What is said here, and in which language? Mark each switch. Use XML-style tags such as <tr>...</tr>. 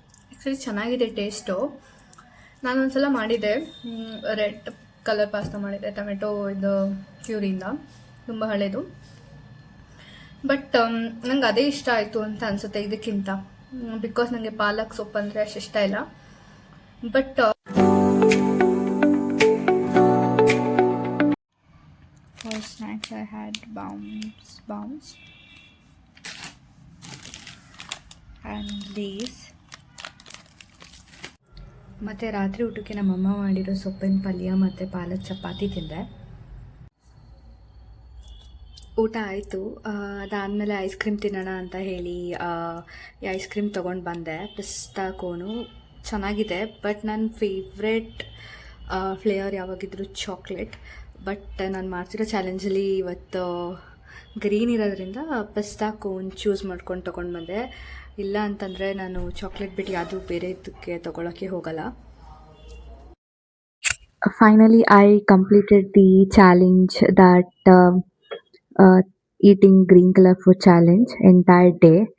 <kn>Actually ಚೆನ್ನಾಗಿದೆ taste. ನಾನೊಂದ್ಸಲ ಮಾಡಿದ್ದೆ, red colour pasta ಮಾಡಿದ್ದೆ ಟೊಮೆಟೊ ಇದು ಪ್ಯೂರಿಂದ, ತುಂಬ ಹಳೇದು. ಬಟ್ ನಂಗೆ ಅದೇ ಇಷ್ಟ ಆಯಿತು ಅಂತ ಅನಿಸುತ್ತೆ ಇದಕ್ಕಿಂತ, ಬಿಕಾಸ್ ನನಗೆ ಪಾಲಕ್ ಸೊಪ್ಪು ಅಂದರೆ ಅಷ್ಟು ಇಷ್ಟ ಇಲ್ಲ.</kn> <en>But for snacks I had bounce and these.</en> <kn>ಮತ್ತು ರಾತ್ರಿ ಊಟಕ್ಕೆ ನಮ್ಮಮ್ಮ ಮಾಡಿರೋ ಸೊಪ್ಪಿನ ಪಲ್ಯ ಮತ್ತು ಪಾಲಕ್ ಚಪಾತಿ ತಿಂದೆ. ಊಟ ಆಯಿತು. ಅದಾದಮೇಲೆ ಐಸ್ ಕ್ರೀಮ್ ತಿನ್ನೋಣ ಅಂತ ಹೇಳಿ ಈ ಐಸ್ ಕ್ರೀಮ್ ತೊಗೊಂಡು ಬಂದೆ. ಪಿಸ್ತಾ ಕೋನು ಚೆನ್ನಾಗಿದೆ, ಬಟ್ ನನ್ನ ಫೇವ್ರೆಟ್ ಫ್ಲೇವರ್ ಯಾವಾಗಿದ್ದರೂ ಚಾಕ್ಲೇಟ್. ಬಟ್ ನಾನು ಮಾಡ್ತಿರೋ ಚಾಲೆಂಜಲ್ಲಿ ಇವತ್ತು ಗ್ರೀನ್ ಇರೋದ್ರಿಂದ ಪಿಸ್ತಾ ಕೋನ್ ಚೂಸ್ ಮಾಡ್ಕೊಂಡು ತೊಗೊಂಡು ಬಂದೆ. ಇಲ್ಲ ಅಂತಂದರೆ ನಾನು ಚಾಕ್ಲೇಟ್ ಬಿಟ್ಟು ಯಾವುದೂ ಬೇರೆ ಇದಕ್ಕೆ ತೊಗೊಳಕ್ಕೆ ಹೋಗಲ್ಲ.</kn> <en>Finally, I completed the challenge, that eating green color food challenge entire day.</en>